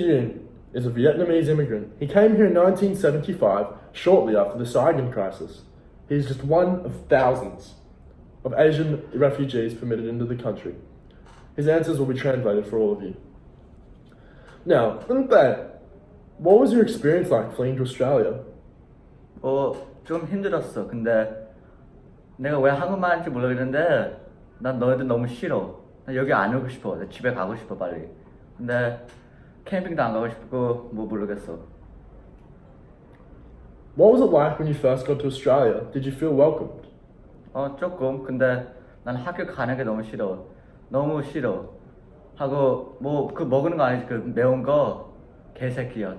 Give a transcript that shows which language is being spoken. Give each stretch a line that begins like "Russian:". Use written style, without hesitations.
English: Yoon is a Vietnamese immigrant. He came here in 1975, shortly after the Saigon crisis. He is just one of thousands of Asian refugees permitted into the country. His answers will be translated for all of you. Now, Tae, what was your experience like fleeing to Australia?
Korean: 좀 힘들었어. 근데 내가 왜 한국말 하는지 모르겠는데 난 너희들 너무 싫어. 나 여기 안 오고 싶어. 나 집에 가고 싶어 빨리. 근데 캠핑도 안 가고 싶고 뭐 모르겠어.
English: What was it like when you first got to Australia? Did you feel welcomed?
Korean: 조금. 근데 난 학교 가는 게 너무 싫어. 너무 싫어. 하고 뭐 그 먹는 거 아니지. 그 매운 거 개새끼야.